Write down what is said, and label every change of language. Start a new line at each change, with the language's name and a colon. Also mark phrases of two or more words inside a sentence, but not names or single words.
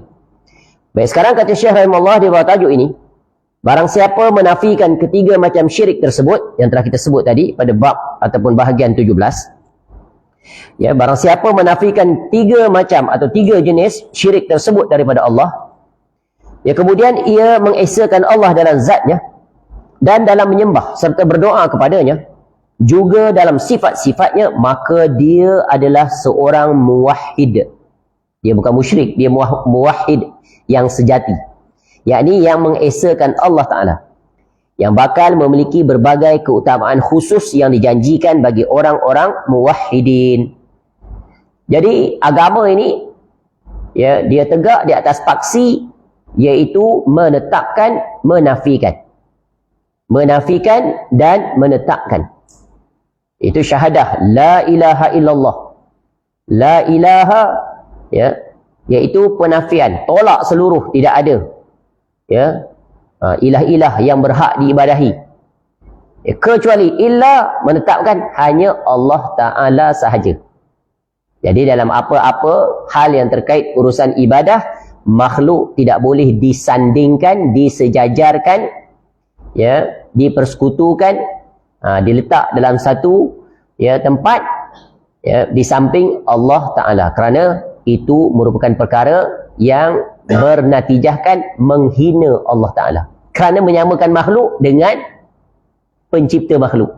Malay: Baik, sekarang kata Syekh rahimahullah di bawah tajuk ini, barang siapa menafikan ketiga macam syirik tersebut yang telah kita sebut tadi pada bab ataupun bahagian 17, ya, barang siapa menafikan tiga macam atau tiga jenis syirik tersebut daripada Allah, ya, kemudian ia mengesakan Allah dalam zatnya dan dalam menyembah serta berdoa kepadanya, juga dalam sifat-sifatnya, maka dia adalah seorang muwahhid. Dia bukan musyrik, dia muwahhid yang sejati, yakni yang mengesakan Allah Ta'ala, yang bakal memiliki berbagai keutamaan khusus yang dijanjikan bagi orang-orang muwahhidin. Jadi agama ini, ya, dia tegak di atas paksi, iaitu menetapkan, menafikan. Menafikan dan menetapkan. Itu syahadah
Arabic: la ilaha illallah. La ilaha, ya,
Malay: iaitu penafian, tolak seluruh, tidak ada, ya, ilah-ilah yang berhak diibadahi, ya, kecuali illa, menetapkan hanya Allah Ta'ala sahaja. Jadi dalam apa-apa hal yang terkait urusan ibadah, makhluk tidak boleh disandingkan, disejajarkan, ya, dipersekutukan, diletak dalam satu, ya, tempat, ya, di samping Allah Ta'ala, kerana itu merupakan perkara yang bernatijahkan menghina Allah Ta'ala, kerana menyamakan makhluk dengan pencipta makhluk.